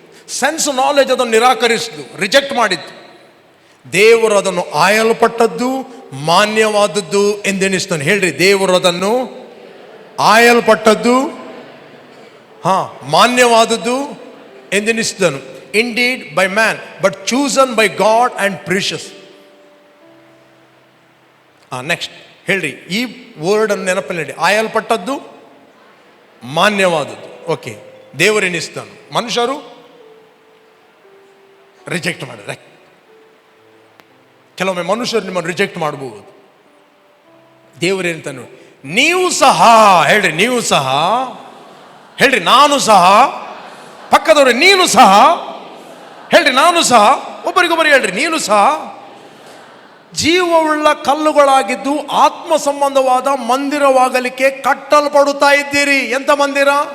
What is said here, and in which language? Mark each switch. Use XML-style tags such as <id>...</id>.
<kn>Sense knowledge ಅದನ್ನು ನಿರಾಕರಿಸಿದ್ರು, reject ಮಾಡಿದ್ದು. ದೇವರು ಅದನ್ನು ಆಯಲ್ಪಟ್ಟದ್ದು, ಮಾನ್ಯವಾದದ್ದು ಎಂದೆನಿಸ್ತಾನೆ. ಹೇಳ್ರಿ, ದೇವರು ಅದನ್ನು ಆಯಲ್ಪಟ್ಟದ್ದು, ಮಾನ್ಯವಾದದ್ದು ಎಂದೆನಿಸಿದನು.</kn> <en>Indeed by man, but chosen by God and precious.</en> <kn>Next ಹೇಳ್ರಿ, ಈ ವರ್ಡ್ ಅನ್ನು ನೆನಪಲ್ಲಿ, ಆಯಲ್ಪಟ್ಟದ್ದು, ಮಾನ್ಯವಾದದ್ದು. ಓಕೆ, ದೇವರೆನಿಸ್ತಾನು, ಮನುಷ್ಯರು ರಿಜೆಕ್ಟ್ ಮಾಡಿದ್ರೆ. ಕೆಲವೊಮ್ಮೆ ಮನುಷ್ಯರು ನಿಮ್ಮನ್ನು ರಿಜೆಕ್ಟ್ ಮಾಡಬಹುದು. ದೇವರೇಂತಾನು, ನೀವು ಸಹ, ಹೇಳ್ರಿ, ನೀವು ಸಹ, ಹೇಳ್ರಿ, ನಾನು ಸಹ, ಪಕ್ಕದವ್ರೆ ನೀನು ಸಹ, ಹೇಳ್ರಿ, ನಾನು ಸಹ, ಒಬ್ಬರಿಗೊಬ್ಬರು ಹೇಳ್ರಿ, ನೀನು ಸಹ ಜೀವವುಳ್ಳ ಕಲ್ಲುಗಳಾಗಿದ್ದು ಆತ್ಮ ಸಂಬಂಧವಾದ ಮಂದಿರವಾಗಲಿಕ್ಕೆ ಕಟ್ಟಲ್ಪಡುತ್ತಾ ಇದ್ದೀರಿ. ಎಂತ ಮಂದಿರ?</kn>